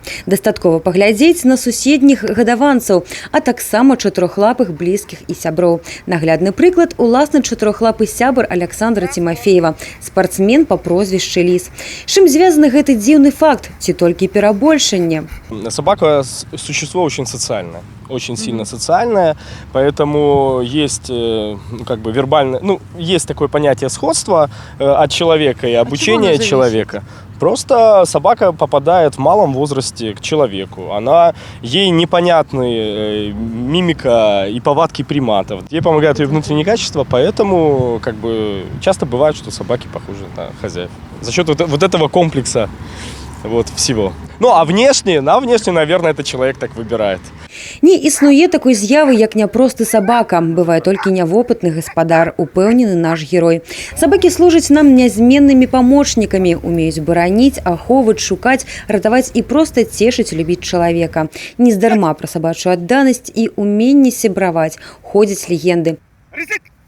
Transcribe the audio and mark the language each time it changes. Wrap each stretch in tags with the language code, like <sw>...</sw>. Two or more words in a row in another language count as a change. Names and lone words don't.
<be>Дастаткова паглядзець на суседніх гадаванцаў, а таксама чатырохлапых блізкіх і сяброў. Наглядны прыклад – уласны чатырохлапы сябар Александра Тимофеева, спартсмен па прозвішчы Ліс. З чым звязаны гэты дзіўны факт, ці толькі перабольшанне?</be> <ru>Собака – существо очень социальное. Очень сильно социальное, поэтому есть вербальное, есть такое понятие сходства от человека и обучения человека. Просто собака попадает в малом возрасте к человеку. Ей непонятны мимика и повадки приматов. Ей помогают ее внутренние качества, поэтому часто бывает, что собаки похожи на хозяев. За счет вот этого комплекса всего. А внешне, наверное, этот человек так выбирает.</ru> <be>Не існуе такой з'явы, як няпросты сабака. Бывае толькі нявопытны гаспадар, упэўнены наш герой. Сабакі служаць нам нязменнымі памочнікамі, умеюць бараніць, ахоўваць, шукаць, ратаваць і проста цешыць, любіць чалавека. Нездарма пра сабачую адданасць і уменне сябраваць ходзяць легенды.</be>